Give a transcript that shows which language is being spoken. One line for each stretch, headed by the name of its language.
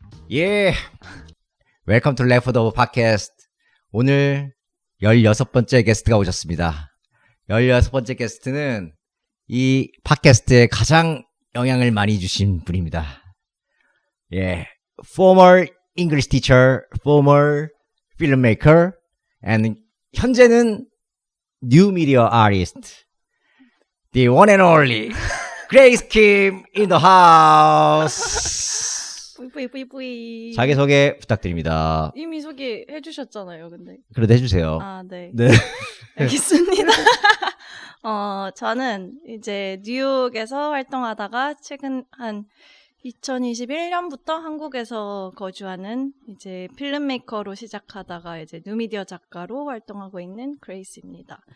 English: 예, 웰컴 투 레프트오버 팟캐스트.
Korean: 오늘 16번째 게스트가 오셨습니다. 16번째 게스트는 이 팟캐스트에 가장 영향을 많이 주신 분입니다.
English: 예, former English teacher, former filmmaker, and
Korean: 현재는
English: new media artist. The one and only Grace Kim in the house. 뿌이뿌이뿌이.
Korean: 자기소개 부탁드립니다. 이미 소개해 주셨잖아요, 근데. 그래도 해주세요. 아, 네. 네. 알겠습니다. 저는 이제 뉴욕에서 활동하다가 최근 한 2021년부터 한국에서 거주하는 이제 필름메이커로 시작하다가 이제 뉴미디어 작가로 활동하고 있는 그레이스입니다.